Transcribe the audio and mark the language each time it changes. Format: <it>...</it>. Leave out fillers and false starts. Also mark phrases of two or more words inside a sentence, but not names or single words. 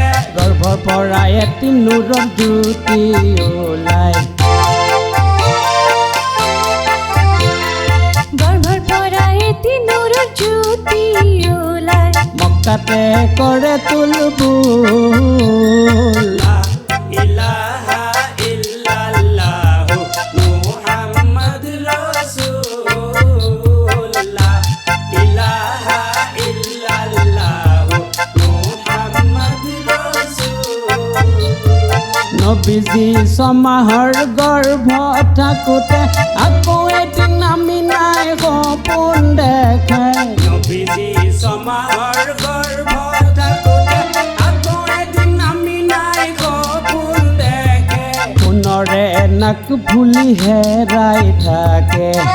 <as>গৰ্ভৰ পৰা এটি নূৰৰ জ্যোতি ওলায় গৰ্ভৰ পৰা এটি নূৰৰ জ্যোতি ওলায় মক্কাতে কৰে তুলবুল</as> <ar>لا إله إلا الله محمد رسول لا إله إلا الله محمد</ar> <as>নবীজি ছমাহৰ গৰ্ভত থাকোঁতে আকৌ এদিন আমি নাই সপোন দেখে নবীজি ছমাহৰ গৰ্ভত থাকোঁতে আকৌ এদিন আমি নাই সপোন দেখে সোণৰে নাক ফুলি হেৰাই থাকে</as>